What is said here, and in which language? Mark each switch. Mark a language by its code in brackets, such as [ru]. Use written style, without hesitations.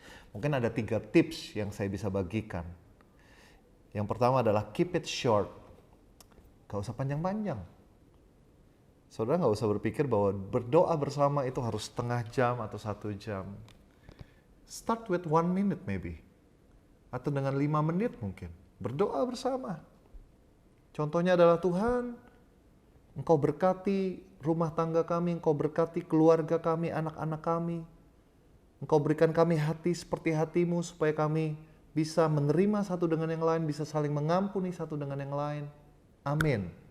[id] Mungkin ada 3 tips yang saya bisa bagikan. Yang pertama adalah [en] keep it short. [id] Gak usah panjang-panjang. Saudara gak usah berpikir bahwa berdoa bersama itu harus setengah jam atau 1 jam. [en] Start with 1 minute maybe. [id] Atau dengan 5 menit mungkin. Berdoa bersama. Contohnya adalah Tuhan, Engkau berkati rumah tangga kami, Engkau berkati keluarga kami, anak-anak kami. Engkau berikan kami hati seperti hati-Mu supaya kami bisa menerima satu dengan yang lain, bisa saling mengampuni satu dengan yang lain. Amin.